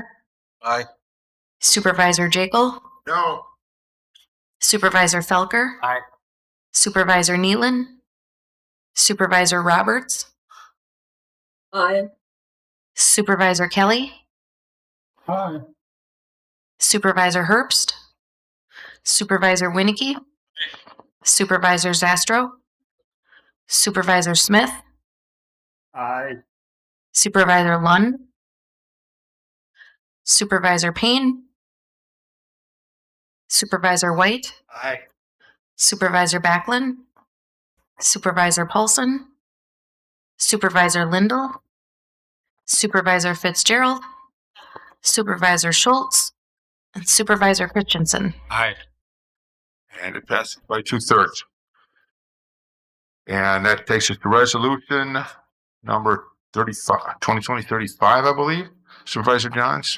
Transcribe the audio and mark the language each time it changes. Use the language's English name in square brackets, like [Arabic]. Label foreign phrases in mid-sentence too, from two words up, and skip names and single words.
[English] Aye. Supervisor Jekyll, No. Supervisor Felker, Aye. Supervisor Nealon, Supervisor Roberts, Aye. Supervisor Kelly, Aye. Supervisor Herbst, Supervisor Winnicky, Supervisor Zastro, Supervisor Smith, Aye. Supervisor Lund, Supervisor Payne, Supervisor White, Aye. Supervisor Backlund, Supervisor Paulson, Supervisor Lindell, Supervisor Fitzgerald, Supervisor Schultz, and Supervisor Christensen. Aye. And it passes by 2/3. And that takes us to resolution number 35, 2020-35, I believe, Supervisor Johns.